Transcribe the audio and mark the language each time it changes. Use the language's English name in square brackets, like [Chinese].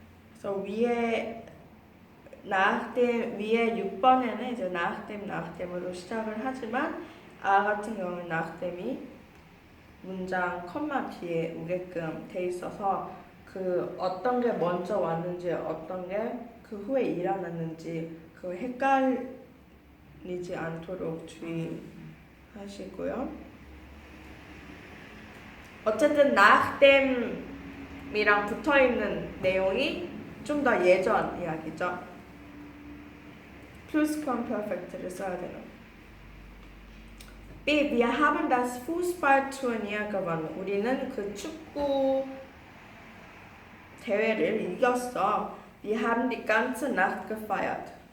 [Korean] 그래서 위에 6번에는 이제 nachdem으로 시작을 하지만 같은 경우는 nachdem이 문장 컴마 뒤에 오게끔 돼 있어서 그 어떤 게 먼저 왔는지 어떤 게 그 후에 일어났는지 그 헷갈리지 않도록 주의하시고요. 어쨌든 nachdem이랑 붙어 있는 내용이 좀 더 예전 이야기죠. plusquamperfect를 써야 되는. B. [German] Wir haben das Fußballturnier gewonnen. [Korean] 우리는 그 축구 대회를 이겼어. [German] Wir haben die ganze Nacht gefeiert.